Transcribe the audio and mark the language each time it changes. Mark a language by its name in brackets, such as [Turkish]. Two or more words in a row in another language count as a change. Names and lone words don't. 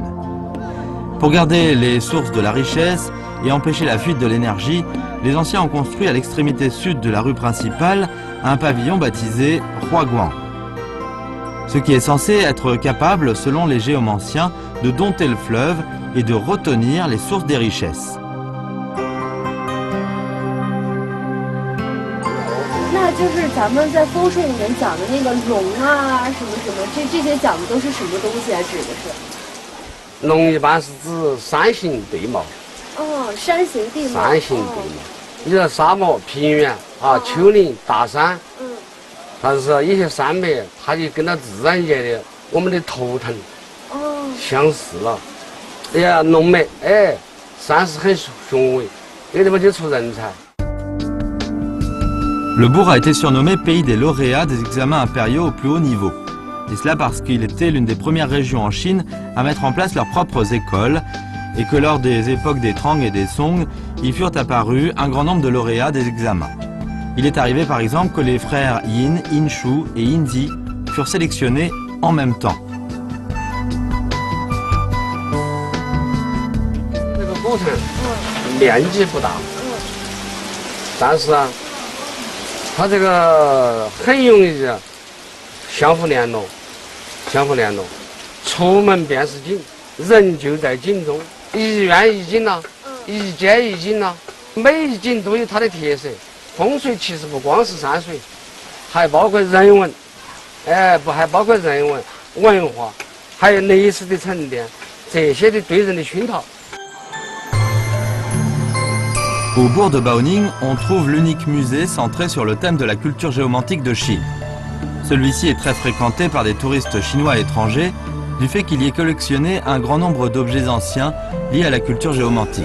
[French] Pour garder les sources de la richesse et empêcher la fuite de l'énergie, les anciens ont construit à l'extrémité sud de la rue principale un pavillon baptisé Roi Guan, ce qui est censé être capable, selon les géomanciens, de dompter le fleuve et de retenir les sources des richesses. [Chinese] 那就是咱们在风水里面讲的那个龙啊，什么什么，这些讲的都是什么东西啊？指的是？龙一般是指山形地貌。山形地貌。山形地貌，你说沙漠、平原啊、丘陵、大山，但是一些山脉，它就跟到自然界的我们的图腾相似了。哎呀，龙脉，哎，山势很雄伟，这个地方就出人才。 [French] Le bourg a été surnommé pays des lauréats des examens impériaux au plus haut niveau. Et cela parce qu'il était l'une des premières régions en Chine à mettre en place leurs propres écoles et que lors des époques des Tang et des Song, y furent apparus un grand nombre de lauréats des examens. Il est arrivé par exemple que les frères Yin, Yinshu et Yinzi furent sélectionnés en même temps. [Chinese] 这个古城面积不大，但是啊，它这个很容易的相互联络，出门便是景，人就在景中，一院一景呐，一街一景呐，每一景都有它的特色。风水其实不光是山水，还包括人文，还包括人文文化，还有历史的沉淀，这些的对人的熏陶。 [French] Au bourg de Baoning, on trouve l'unique musée centré sur le thème de la culture géomantique de Chine. Celui-ci est très fréquenté par des touristes chinois étrangers, du fait qu'il y ait collectionné un grand nombre d'objets anciens liés à la culture géomantique.